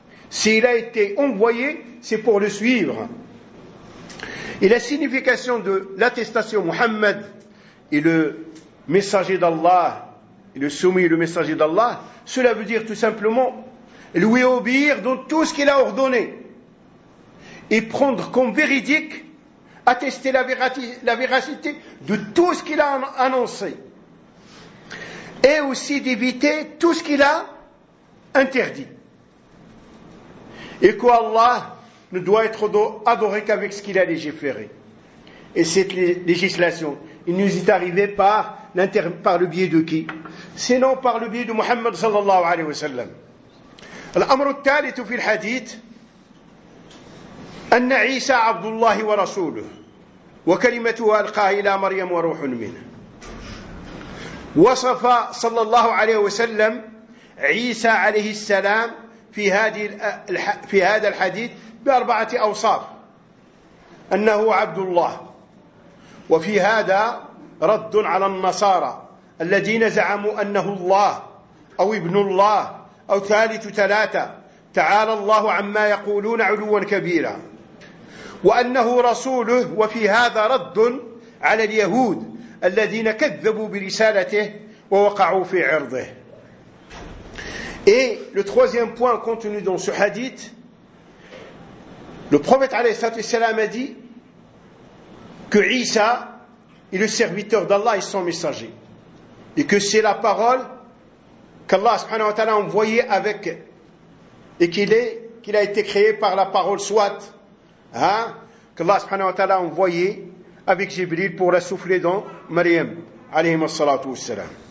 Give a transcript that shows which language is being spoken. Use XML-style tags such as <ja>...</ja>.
<fr>S'il a été envoyé, c'est pour le suivre. Et la signification de l'attestation Muhammad et le messager d'Allah, et le soumis le messager d'Allah, cela veut dire tout simplement lui obéir dans tout ce qu'il a ordonné et prendre comme véridique, attester la véracité de tout ce qu'il a annoncé et aussi d'éviter tout ce qu'il a interdit. Et qu'Allah ne doit être adoré qu'avec ce qu'il a légiféré. Et cette législation, il nous est arrivé par le biais de qui? Sinon par le biais de Muhammad sallallahu alayhi wa sallam.</fr> <ar>الأمر الثالث في الحديث أن عيسى عبد الله ورسوله وكلمته ألقاها إلى مريم وروح منه. وصف صلى الله عليه وسلم عيسى عليه السلام في هذا الحديث بأربعة أوصاف: أنه عبد الله، وفي هذا رد على النصارى الذين زعموا أنه الله أو ابن الله أو ثالث ثلاثة، تعالى الله عما يقولون علوا كبيرا. وأنه رسوله، وفي هذا رد على اليهود الذين كذبوا برسالته ووقعوا في عرضه.</ar> <fr>Et le troisième point contenu dans ce hadith, le prophète</fr> <ar>عليه الصلاة والسلام</ar> <fr>a dit que Isa est le serviteur d'Allah et son messager, et que c'est la parole qu'Allah subhanahu wa ta'ala a envoyé avec, et qu'il a été créé par la parole soit, qu'Allah subhanahu wa ta'ala a envoyé avec Jibril pour la souffler dans Maryam, alayhi salatu wa salam.</fr>